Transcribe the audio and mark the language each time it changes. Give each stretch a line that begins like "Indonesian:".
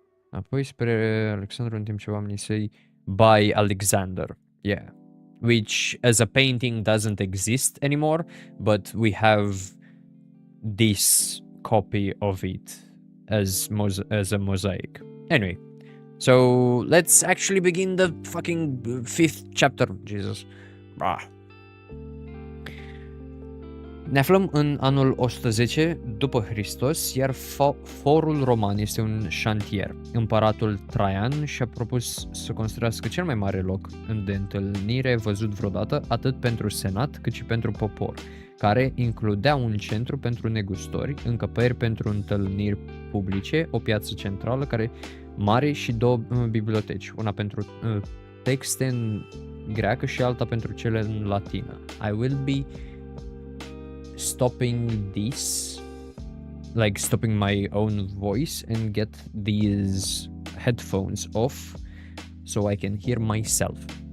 Romanian: Apoi spre Alexandru în timp ce oamenii săi
English: by Alexander. Yeah. Which as a painting doesn't exist anymore, but we have this copy of it as a mosaic. Anyway, so let's actually begin the fucking 5th chapter. Jesus.
Romanian: Ne aflăm în anul 110 după Hristos, iar forul roman este un șantier. Împăratul Traian și-a propus să construiască cel mai mare loc de întâlnire văzut vreodată, atât pentru senat cât și pentru popor, care includea un centru pentru negustori, încăperi pentru întâlniri publice, o piață centrală mare și 2 biblioteci, una pentru texte în greacă și alta pentru cele în latină.
English: I will be stopping this, like stopping my own voice and get these headphones off so I can hear myself.